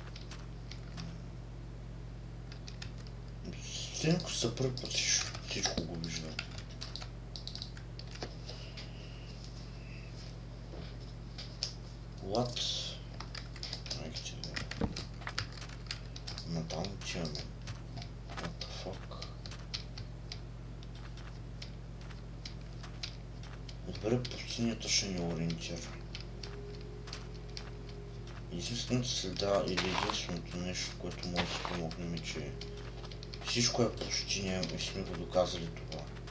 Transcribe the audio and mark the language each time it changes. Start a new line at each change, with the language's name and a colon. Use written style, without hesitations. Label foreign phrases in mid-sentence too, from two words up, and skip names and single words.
Bulgarian: Синко за първи път всичко го виждам.
English: What?
Bulgarian: Майките бе. Натам отиваме.
English: What the fuck?
Bulgarian: Добре, пустинята ще ни ориентира. Единствената следа или единственото нещо, което може да се помогнем е, че всичко е пустиня и сме го доказали това.